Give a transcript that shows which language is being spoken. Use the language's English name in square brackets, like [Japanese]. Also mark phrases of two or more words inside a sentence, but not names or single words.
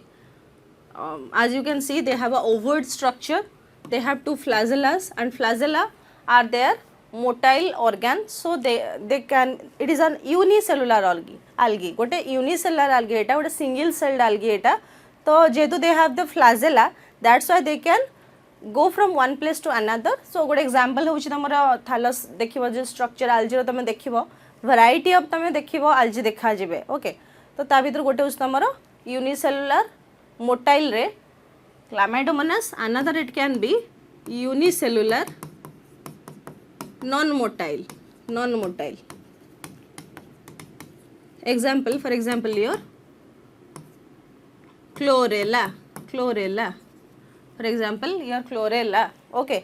[English] As you can see, they have a ovoid structure, they have two flagellas, and flagella are their motile organ. So they can, it is an unicellular algae, gote unicellular algae eta, gote single celled algae eta. So jehetu they have the flagella, that's why they can go from one place to another. So good example [Odia] ହେଉଛି ତୁମର thallus ଦେଖିବ, ଯେ [English] structure algae [Odia] ର ତୁମେ ଦେଖିବ, [English] variety of [Odia] ତୁମେ ଦେଖିବ algae ଦେଖା ଯିବ, okay. ତ ତା ଭିତରେ ଗୋଟେ ହେଉଛି ତୁମର [English] unicellular motile रे Chlamydomonas, another it can be unicellular non-motile. Example, for example, your chlorella, for example, your chlorella, okay.